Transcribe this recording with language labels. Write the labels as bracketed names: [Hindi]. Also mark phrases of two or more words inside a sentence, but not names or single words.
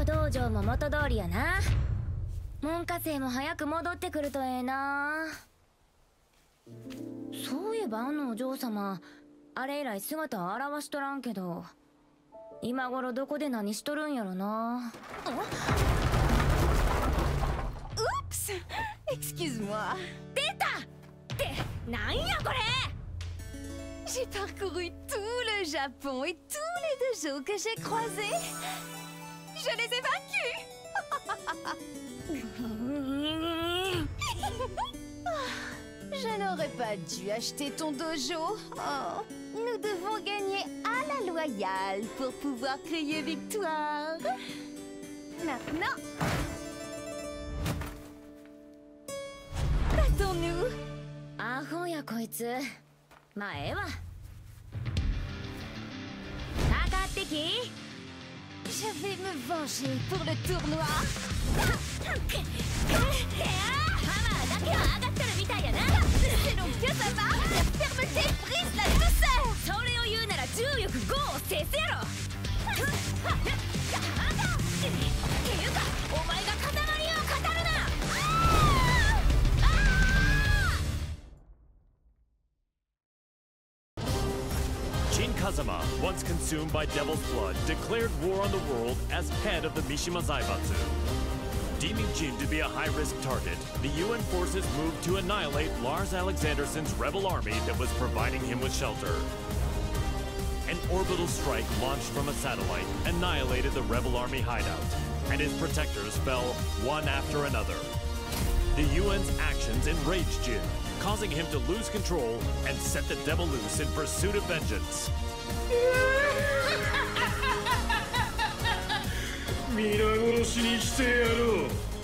[Japanese] 場も元通りやな。門下生も早く戻ってくるとええな。そういえばあのお嬢様、あれ以来姿を現しとらんけど、今頃どこで何しとるんやろな。 [French] Oups! Excuse-moi. [Japanese] 出たってなんやこれ。 [French] J'ai parcouru tout le Japon et tous les dojos que j'ai croisés. Je les ai vaincus. Je n'aurais pas dû acheter ton dojo. Oh, nous devons gagner à la loyale pour pouvoir crier victoire. Maintenant, battons-nous. [Japanese] アホやこいつ。まあええわ。かかってき。 [French] Je vais me venger pour le tournoi. [Japanese] ハマーだけは上がってるみたいやな。 [French] C'est donc que ça va. La fermeté brise la douceur. [Japanese] それを言うなら重力5を制せろ。っていうかお前が塊を語るな。 [English] Jin Kazama, once consumed by devil's blood, declared war on the world as head of the Mishima Zaibatsu. Deeming Jin to be a high-risk target, the UN forces moved to annihilate Lars Alexandersson's rebel army that was providing him with shelter. An orbital strike launched from a satellite annihilated the rebel army hideout, and his protectors fell one after another. The UN's actions enraged Jin, causing him to lose control and set the devil loose in pursuit of vengeance. [Japanese] 皆殺しにしてやろう。